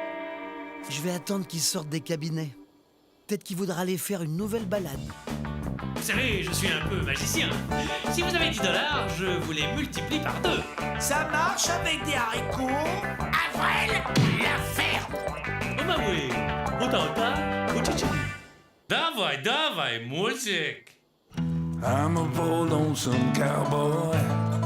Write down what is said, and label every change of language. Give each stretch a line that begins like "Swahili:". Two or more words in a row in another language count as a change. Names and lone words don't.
French: Je vais attendre qu'il sorte des cabinets. Peut-être qu'il voudra aller faire une nouvelle balade. Vous savez, je suis un peu magicien. Si vous avez 10 $, je vous les multiplie par 2. Ça marche avec des haricots? Avril, la ferme. Oh bah oui. Ota, uchichi. Dawaj, dawaj, music.
English: I'm a bold lonesome cowboy.